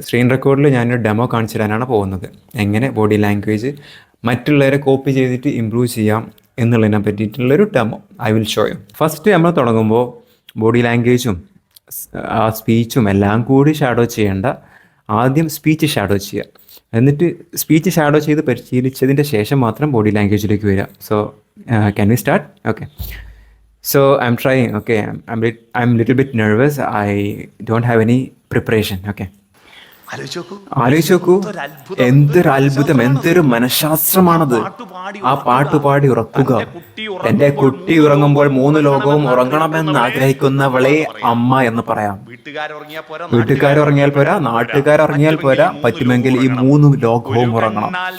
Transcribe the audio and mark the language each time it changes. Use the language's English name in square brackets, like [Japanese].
[Malayalam] Screen റെക്കോർഡിൽ ഞാനൊരു demo കാണിച്ചു തരാനാണ് പോകുന്നത്, എങ്ങനെ ബോഡി ലാംഗ്വേജ് മറ്റുള്ളവരെ കോപ്പി ചെയ്തിട്ട് ഇമ്പ്രൂവ് ചെയ്യാം എന്നുള്ളതിനെ പറ്റിയിട്ടുള്ളൊരു demo [English] I will show you. [Malayalam] First നമ്മൾ തുടങ്ങുമ്പോൾ ബോഡി ലാംഗ്വേജും സ്പീച്ചും എല്ലാം കൂടി ഷാഡോ ചെയ്യേണ്ട. ആദ്യം സ്പീച്ച് ഷാഡോ ചെയ്യുക, എന്നിട്ട് സ്പീച്ച് ഷാഡോ ചെയ്ത് പരിശീലിച്ചതിൻ്റെ ശേഷം മാത്രം ബോഡി ലാംഗ്വേജിലേക്ക് വരിക. [English] So can we start? Okay, so I'm trying. Okay, I'm little bit nervous. I don't have any preparation. [Malayalam] Okay, ആലോചിച്ച് നോക്കൂ, എന്തൊരു അത്ഭുതം, എന്തൊരു മനഃശാസ്ത്രമാണത്. ആ പാട്ട് പാടി ഉറക്കുക. എന്റെ കുട്ടി ഉറങ്ങുമ്പോൾ 3 ലോകവും ഉറങ്ങണമെന്ന് ആഗ്രഹിക്കുന്നവളെ അമ്മ എന്ന് പറയാം. വീട്ടുകാരുറങ്ങിയാൽ പോരാ, നാട്ടുകാരുറങ്ങിയാൽ പോരാ, പറ്റുമെങ്കിൽ ഈ 3 ലോകവും ഉറങ്ങണം.